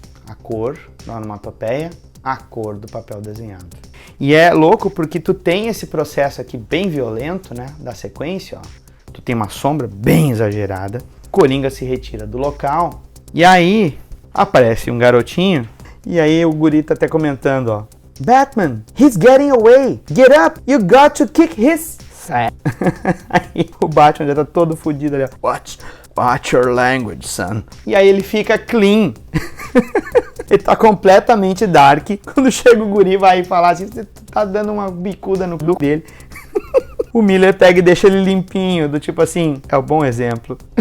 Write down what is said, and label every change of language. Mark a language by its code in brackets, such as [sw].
[pt] A cor da onomatopeia, a cor do papel desenhado. E é louco porque tu tem esse processo aqui bem violento, né? Da sequência, ó. Tu tem uma sombra bem exagerada. Coringa se retira do local. E aí, aparece um garotinho. E aí o guri tá até comentando, ó. [en] Batman, he's getting away. Get up, you got to kick his... [pt] Aí o Batman já tá todo fodido ali, ó. [en] Watch your language, son. [pt] E aí ele fica clean. Ele tá completamente dark. Quando chega o guri vai falar assim, você tá dando uma bicuda no cu dele. O Miller pega e deixa ele limpinho, do tipo assim, é um bom exemplo.